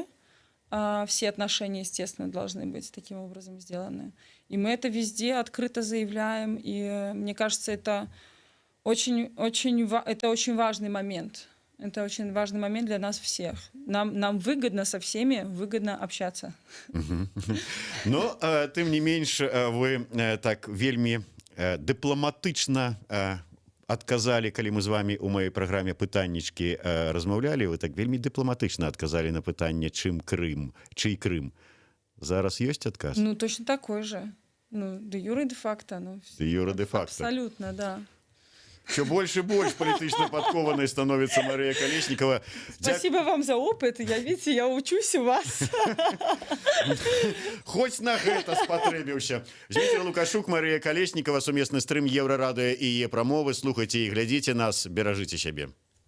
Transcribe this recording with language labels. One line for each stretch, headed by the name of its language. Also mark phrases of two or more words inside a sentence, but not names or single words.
Russian: Все отношения, естественно, должны быть таким образом сделаны. И мы это везде открыто заявляем, и мне кажется, это очень важный момент. Это очень важный момент для нас всех. Нам выгодно со всеми, выгодно общаться. Но,
Belarusian: тым не менш, вы так вельмі дыпламатычна адказалі, калі мы з вами у маёй праграме пытаннічкі размаўлялі, вы так вельмі дыпламатычна адказалі на пытанне, чым Крым, чый Крым. Зараз ёсць адказ?
Russian: Ну, точно такой же. Ну, де юре, де факто. Ну, де юре, де факто. Абсолютно, да. Все больше и больше политично подкованной становится Мария Колесникова. Спасибо вам за опыт. Видите, я учусь у вас.
Belarusian: Хоть на гэта спатрэбіўся. Зміцер Лукашук, Мария Колесникова, сумесны стрым Еўрарадыё і яе прамовы. Слухайте и глядите нас, беражите себе.